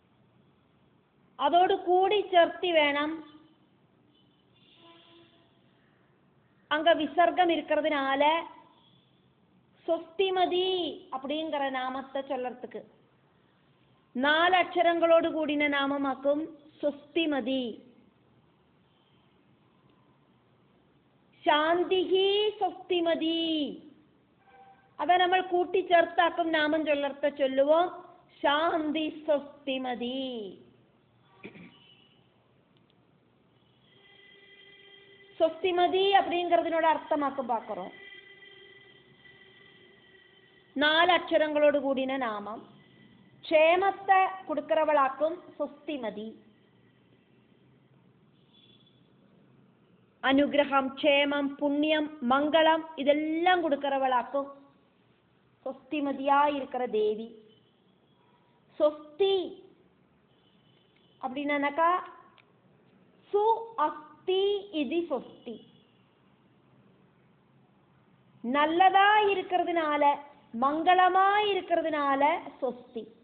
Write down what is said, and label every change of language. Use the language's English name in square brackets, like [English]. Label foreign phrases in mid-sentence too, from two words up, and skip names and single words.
[Tamil] அதோடு கூடி சேர்த்தி வேணும் அங்க விசர்க்கம் இருக்கிறதுனால சொஸ்திமதி அப்படிங்கிற நாமத்தை சொல்லறதுக்கு 4 அக்ஷரங்களோடு கூடின நாமமாக்கும் சொஸ்திமதி. [Malayalam] ശാന്തിഹി സ്വസ്തിമതി, അതാ നമ്മൾ കൂട്ടിച്ചേർത്താക്കും നാമം ചൊല്ലർത്ത ചൊല്ലുവോ ശാന്തി സ്വസ്തിമതി. [Tamil] സ്വസ്തിമതി அப்படிங்கிறதுனோட அர்த்தமாக்கும் பார்க்கிறோம். 4 அக்ஷரங்களோடு கூடின நாமம். ക്ഷേമത്തെ கொடுக்கிறவளாக்கும் സ്വസ്തിമതി. [Malayalam] അനുഗ്രഹം, ക്ഷേമം, പുണ്യം, [Tamil] மங்களம் இதெல்லாம் கொடுக்கிறவளாக்கும் சொஸ்திமதியா இருக்கிற தேவி. சொஸ்தி அப்படின்னாக்கா சு அஸ்தி இது சொஸ்தி, நல்லதா இருக்கிறதுனால மங்களமா இருக்கிறதுனால சொஸ்தி.